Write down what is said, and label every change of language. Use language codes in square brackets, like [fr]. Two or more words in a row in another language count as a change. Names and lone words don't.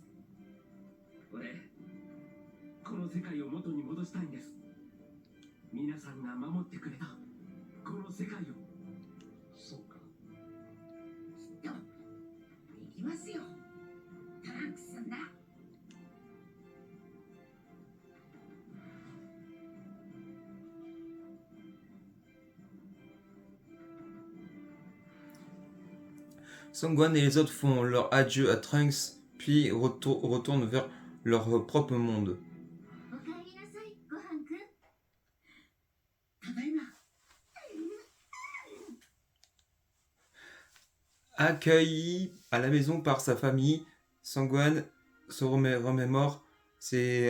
[ja] 俺この世界を元に戻したいんです。皆さんが守ってくれたこの世界を。そうか。きっとできますよ、トランクスさんだ。 [fr] Sangwan et les autres font leur adieu à Trunks, puis retournent vers leur propre monde. [ja] おかえりなさい、ごはんくん。ただいま。 [fr] Accueilli à la maison par sa famille, Sangwan se remémore ses...